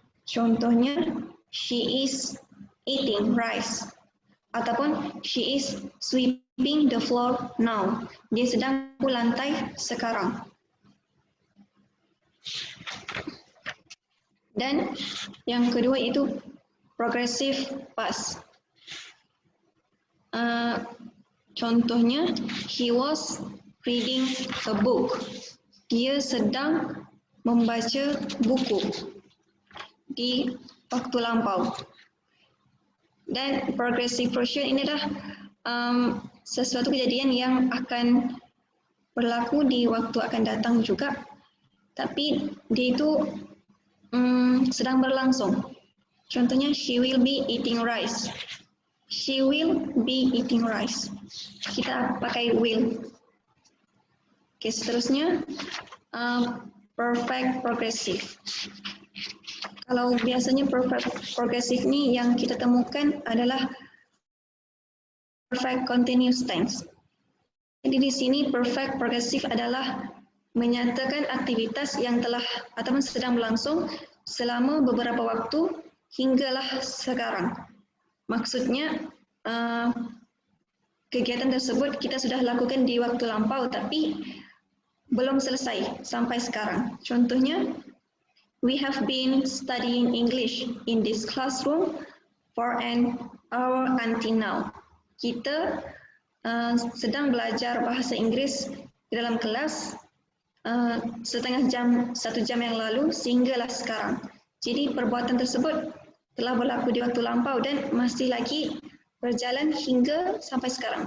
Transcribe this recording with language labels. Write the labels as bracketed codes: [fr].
[id] Contohnya, [en] she is eating rice. [id] Ataupun [en] she is sweeping the floor now. [id] Dia sedang menyapu lantai sekarang. Dan yang kedua itu progressive past. Contohnya, [en] he was reading a book. [id] Dia sedang membaca buku di waktu lampau. Dan progressive pressure ini adalah sesuatu kejadian yang akan berlaku di waktu akan datang juga, tapi dia itu sedang berlangsung. Contohnya, [en] she will be eating rice. She will be eating rice. [id] Kita pakai will. Oke, seterusnya perfect progressive. Kalau biasanya perfect progressive ini yang kita temukan adalah perfect continuous tense. Jadi di sini perfect progressive adalah menyatakan aktivitas yang telah atau sedang berlangsung selama beberapa waktu hinggalah sekarang. Maksudnya kegiatan tersebut kita sudah lakukan di waktu lampau tapi belum selesai sampai sekarang. Contohnya, [en] we have been studying English in this classroom for an hour until now. [id] Kita sedang belajar bahasa Inggris di dalam kelas satu jam yang lalu sehinggalah sekarang. Jadi perbuatan tersebut telah berlaku di waktu lampau dan masih lagi berjalan hingga sampai sekarang.